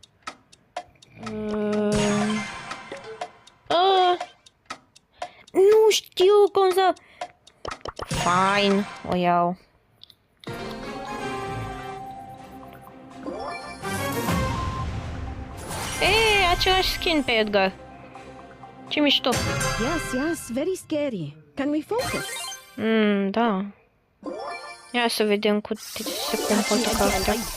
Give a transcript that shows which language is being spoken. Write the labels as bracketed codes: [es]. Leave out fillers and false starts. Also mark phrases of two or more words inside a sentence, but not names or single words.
[ro] Nu știu cum să... Fine, o iau. Același skin pe Edgar. Ce mișto. [en] Yes, very scary. Can we focus? [ro] Da. Ia să vedem cum se comportă cartea.